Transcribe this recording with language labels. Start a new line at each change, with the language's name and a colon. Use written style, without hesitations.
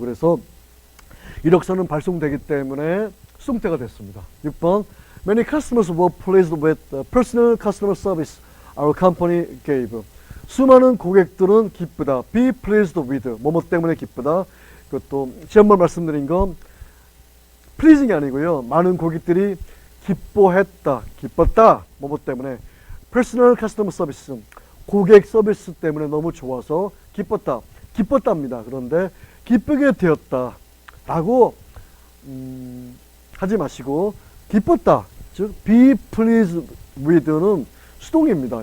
Korean: 그래서 이력서는 발송되기 때문에 수동태가 됐습니다.
English: 6번, many customers were pleased with the personal customer service our company gave.
Korean: 수많은 고객들은 기쁘다.
English: be pleased with,
Korean: 뭐뭐 때문에 기쁘다. 그것도 지난번 말씀드린 건 pleasing이 아니고요. 많은 고객들이 기뻐했다, 기뻤다, 뭐 때문에
English: personal customer service,
Korean: 고객 서비스 때문에 너무 좋아서 기뻤다, 기뻤답니다. 그런데 기쁘게 되었다라고 하지 마시고 기뻤다, 즉
English: be pleased with
Korean: 는 수동입니다.